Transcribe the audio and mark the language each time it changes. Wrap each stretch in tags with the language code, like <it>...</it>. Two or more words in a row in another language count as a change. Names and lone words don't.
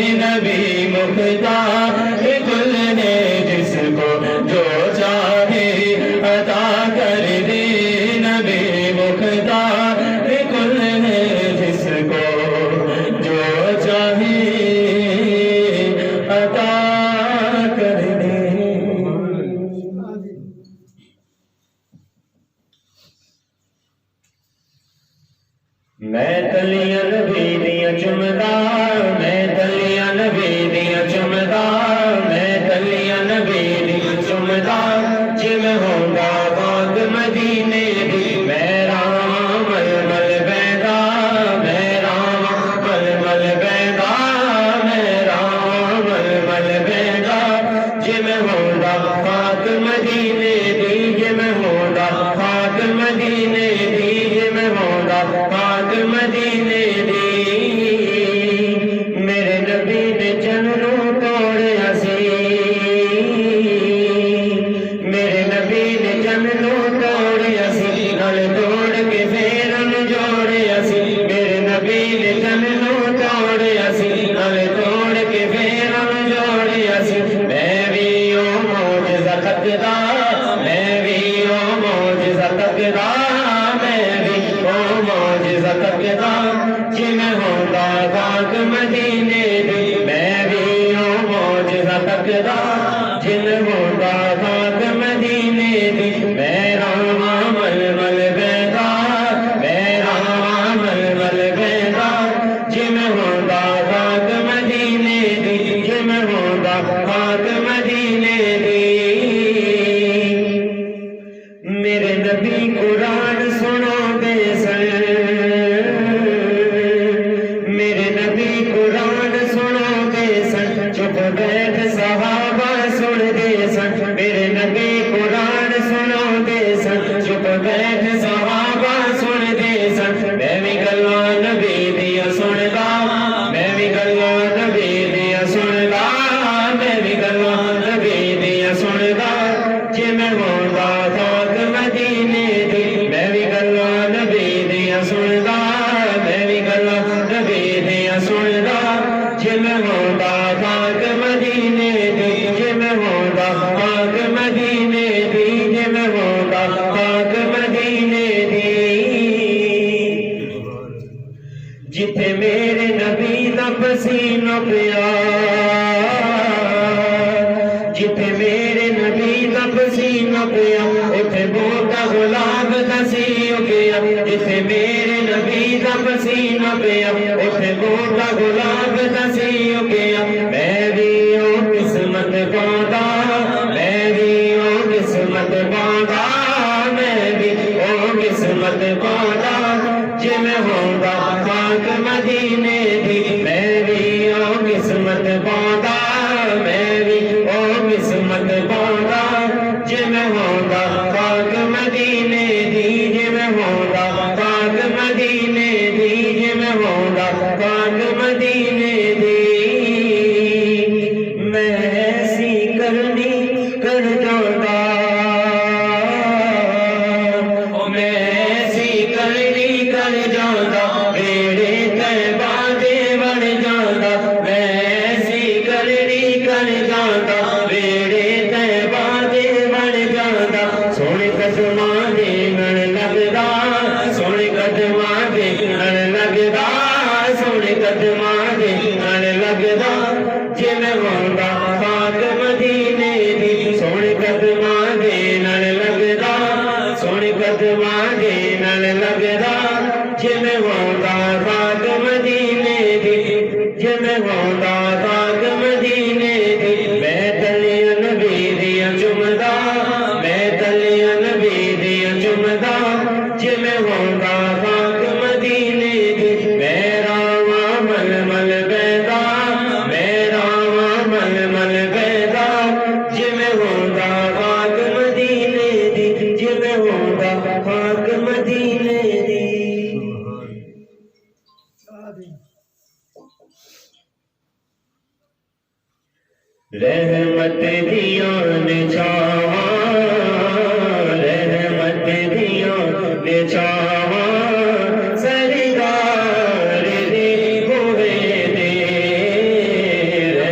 <ur>نبی مختار کل ہے جس کو جو چاہے عطا کر دے نبی مختار کل ہے جس کو جو چاہے عطا کر دے</ur> <pa>میں تلیاں نبی دیاں چمدا میں تلیاں نبی دیاں چمدا میں تلیاں نبی دیاں چمدا جی میں ہوندا باغ مدینے دی میں راواں مل مل بیندا میں راواں مل مل بیندا میں راواں مل مل بیندا جی میں ہوندا باغ مدینے دی جی میں ہوندا باغ مدینے دی جی میں ہوندا باغ مدینے دی میرے نبی نے جنوں توڑیا سی میرے نبی نے جنوں توڑیا سی نال توڑ کے پھر انہوں جوڑیا سی میرے نبی نے جنوں توڑیا سی نال توڑ کے پھر انہوں جوڑیا سی میں بھی او معجزہ تکدا میں بھی او معجزہ تکدا میں بھی او معجزہ تکدا جی میں ہوندا باغ مدینے دی میں بھی او معجزہ تکدا جی میں ہوندا باغ مدینے دی میں راواں مل مل بیندا میں راواں مل مل بیندا جی میں ہوندا باغ مدینے دی جی میں ہوندا باغ مدینے دی میرے نبی قرآن سنو دے سن میرے نبی قرآن سنو دے سن چپ بیٹھ صحابہ سن دے سن میرے نبی قرآن سنو دے سن چپ بیٹھ صحابہ سن دے سن میں بھی گلاں نبی دیا سندا میں بھی گلاں نبی دیا سندا میں بھی گلاں نبی دیا سندا جی میں ہوندا باغ مدینے دی میں بھی گلاں نبی دیا سندا میں بھی گلاں نبی دیا سندا جی میں ہوندا باغ مدینے دی جی میں ہوندا باغ مدینے دی جی میں ہوندا باغ مدینے دی جتھے میرے نبی دا پسینہ پیا جتھے میرے نبی دا پسینہ پیا اتھے بوٹا گلاب دا سی اگیا جتھے میرے نبی دا پسینہ پیا اتھے بوٹا گلاب دا سی اگیا میں بھی او قسمت پاؤندا میں بھی او قسمت پاؤندا میں بھی او قسمت پاؤندا جی میں ہوندا باغ مدینے دی میں بھی او قسمت پاؤندا میں بھی او قسمت پاؤندا جی میں ہوندا باغ مدینے دی جی میں ہوندا باغ مدینے دی جی میں ہوندا باغ مدینے دی میں ایسی کرنی کر جاندا میں ایسی کرنی کر جاندا میرے طیبہ دے بن جاندا میں ایسی کرنی کر جاندا میرے طیبہ دے بن جاندا سونے قدماں دے نال لگدا سونے قدماں دے نال لگدا سونے قدماں دے نال لگدا جی میں ہوندا باغ مدینے دی سونے قدماں دے نال لگدا سونے قدماں دے نال لگدا جی میں ہوندا باغ مدینے دی جی میں ہوندا باغ مدینے دی میں تلیاں نبی دیاں چمدا میں تلیاں نبی دیاں چمدا جی میں ہوندا باغ مدینے دی میں راواں مل مل بیندا میں راواں مل مل بیندا جی میں ہوندا باغ مدینے دی جی میں ہوندا باغ مدینے دی رحمت دیاں نے چھاواں رحمت دیاں نے چھاواں سرکار دی ہوئے دے</pa>